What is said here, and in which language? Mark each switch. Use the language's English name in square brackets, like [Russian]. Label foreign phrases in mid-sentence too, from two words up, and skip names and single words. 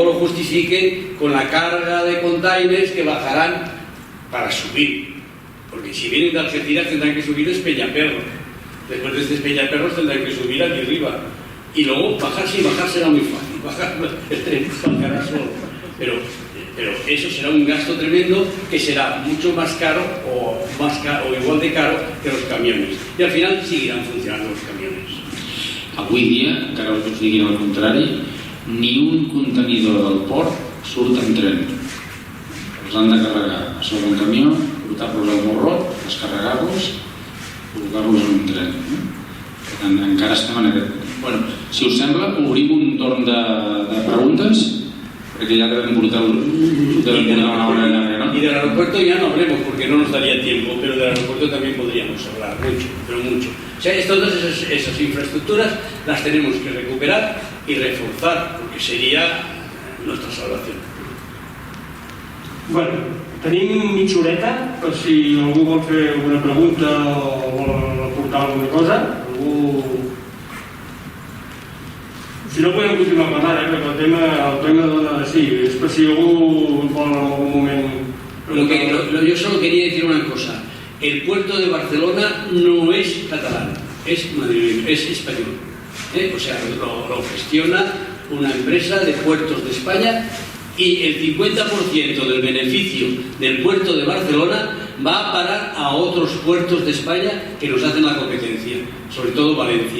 [Spanish] lo justifiquen con la carga de containers que bajarán para subir, porque si vienen de Algeciras tendrán que subir a Peñaperros, después de Peñaperros tendrán que subir aquí arriba y luego bajar será muy fácil, bajar el tren bajará solo, pero eso será un gasto tremendo que será mucho más caro o igual de caro que los camiones, [Catalan] i al final seguiran [Spanish] funcionando los camiones. [Catalan] Avui dia, encara que us diguin el contrari, ni un contenidor del port surt en tren. Els han de carregar a sobre un camió, portar-los al morro, descarregar-los, col·locar-los en un tren. Per tant, encara estem en aquest... Bueno, si us sembla, obrim un torn de preguntes, [Spanish] porque ya deben portar una hora larga, ¿no? Y del aeropuerto ya no hablemos porque no nos daría tiempo, pero del aeropuerto también podríamos hablar mucho, pero mucho. O sea, todas esas infraestructuras las tenemos que recuperar y reforzar, porque sería nuestra salvación. [Catalan] Bueno, tenim mitja horeta, per si algú vol fer alguna pregunta o vol aportar alguna cosa. Si no podem continuar parlant, perquè el tema dona de sí. És per si algú vol en algun moment... [Spanish] Yo solo quería decir una cosa. El puerto de Barcelona no es catalán, es madrileño, es español. O sea, lo gestiona una empresa de puertos de España y el 50% del beneficio del puerto de Barcelona va a parar a otros puertos de España que nos hacen la competencia, sobre todo Valencia.